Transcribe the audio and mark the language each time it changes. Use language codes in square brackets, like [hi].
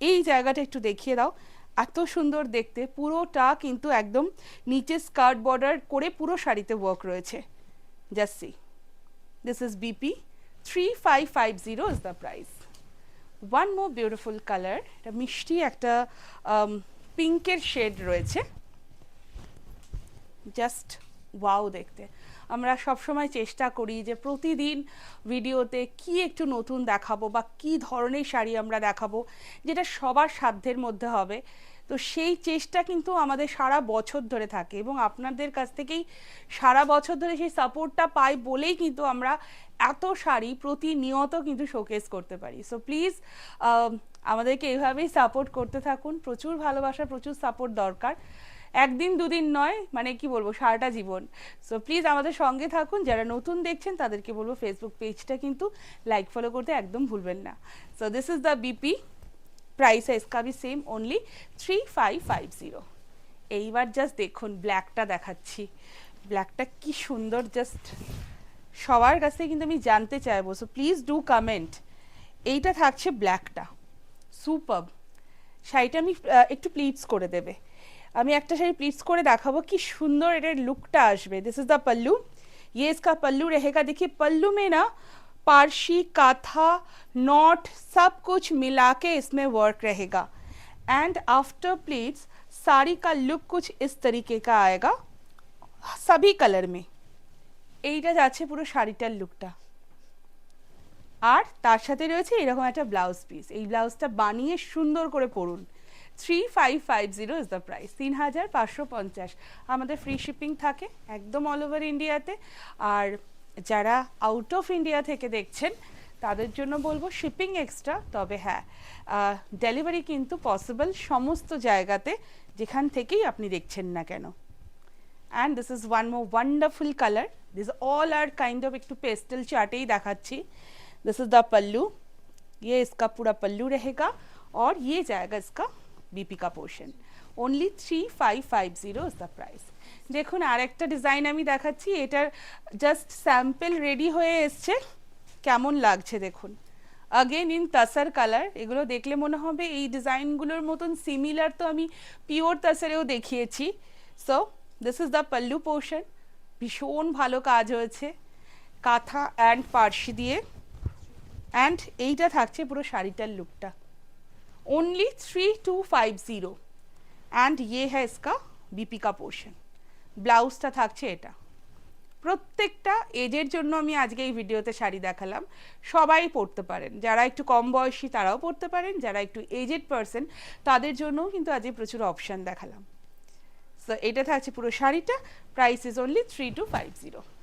[bn] এই জায়গাটা একটু দেখিয়ে দাও, এত সুন্দর দেখতে, পুরোটা কিন্তু একদম নিচে স্কার্ট বর্ডার করে পুরো শাড়িতে ওয়ার্ক রয়েছে। [en] Just see, this is BP. 3550 is the price. One more beautiful colour, [bn] এটা মিষ্টি একটা পিঙ্কের শেড রয়েছে, জাস্ট ওয়াও দেখতে। আমরা সবসময় চেষ্টা করি যে প্রতিদিন ভিডিওতে কি একটু নতুন দেখাবো বা কি ধরনের শাড়ি আমরা দেখাবো যেটা সবার সাধ্যের মধ্যে হবে। তো সেই চেষ্টা কিন্তু আমাদের সারা বছর ধরে থাকে এবং আপনাদের কাছ থেকেই সারা বছর ধরে সেই সাপোর্টটা পাই বলেই কিন্তু আমরা এত শাড়ি প্রতিনিয়ত কিন্তু শোকেস করতে পারি। সো প্লিজ আমাদেরকে এইভাবেই সাপোর্ট করতে থাকুন, প্রচুর ভালোবাসা, প্রচুর সাপোর্ট দরকার, একদিন দুদিন নয়, মানে কি বলবো সারাটা জীবন। সো প্লিজ আমাদের সঙ্গে থাকুন, যারা নতুন দেখছেন তাদেরকে বলবো ফেসবুক পেজটা কিন্তু লাইক ফলো করতে একদম ভুলবেন না। [en] so this is the BP, [hi] price है इसका भी सेम ओनली 3550। [bn] এইবার জাস্ট দেখুন ব্ল্যাকটা দেখাচ্ছি, ব্ল্যাকটা কি সুন্দর, জাস্ট সবার কাছ থেকে কিন্তু আমি জানতে চাইবো, [en] So please do comment. [bn] এইটা থাকছে ব্ল্যাকটা, সুপারব। শাড়িটা আমি একটু প্লিটস করে দেবে, আমি একটা শাড়ি প্লিটস করে দেখাবো কি সুন্দর এটার লুকটা আসবে। [en] this is the pallu, [hi] ये इसका पल्लू रहेगा। देखिए पल्लू में ना पारसी काथा नॉट सब कुछ मिला के इसमें वर्क रहेगा। एंड आफ्टर प्लीट्स साड़ी का लुक कुछ इस तरीके का आएगा सभी कलर में। [bn] এইটা যাচ্ছে পুরো শাড়িটার লুকটা, আর তার সাথে রয়েছে এরকম একটা ব্লাউজ পিস। এই ব্লাউজটা বানিয়ে সুন্দর করে পরুন। [en] 3550 is the price. [bn] 3550। আমাদের ফ্রি শিপিং থাকে একদম অল ওভার ইন্ডিয়াতে। আর যারা আউট অফ ইন্ডিয়া থেকে দেখছেন তাদের জন্য বলবো শিপিং এক্সট্রা, তবে হ্যাঁ ডেলিভারি কিন্তু পসিবল সমস্ত জায়গাতে যেখান থেকেই আপনি দেখছেন না কেন। [en] And this is one more wonderful colour. This all are kind of [bn] একটু পেস্টেল চার্টেই দেখাচ্ছি। [en] this is the pallu, [hi] ये इसका पूरा पल्लू रहेगा और ये जाएगा इसका बीपी का portion. [en] Only 3550 is the price. [bn] দেখুন আর একটা ডিজাইন আমি দেখাচ্ছি, এটার জাস্ট স্যাম্পল রেডি হয়ে এসছে, কেমন লাগছে দেখুন। [en] again in tussar [bn] কালার, এগুলো দেখলে মনে হবে এই ডিজাইনগুলোর মতন সিমিলার তো আমি পিওর তসরেও দেখিয়েছি। [en] so this is the pallu portion, [bn] ভীষণ ভালো কাজ হয়েছে কাঁথা অ্যান্ড পার্সি দিয়ে। অ্যান্ড এইটা থাকছে পুরো শাড়িটার লুকটা। ओनली 3250। [hi] অ্যান্ড ये है इसका बीपी का पोर्शन। [bn] ব্লাউজটা থাকছে এটা। প্রত্যেকটা এজের জন্য আমি আজকে এই ভিডিওতে শাড়ি দেখালাম, সবাই পরতে পারেন, যারা একটু কম বয়সী তারাও পরতে পারেন, যারা একটু এজেড পারসন তাদের জন্যও কিন্তু আজকে প্রচুর অপশান দেখালাম। সো এটা থাকছে পুরো শাড়িটা, [en] Price is only 3250।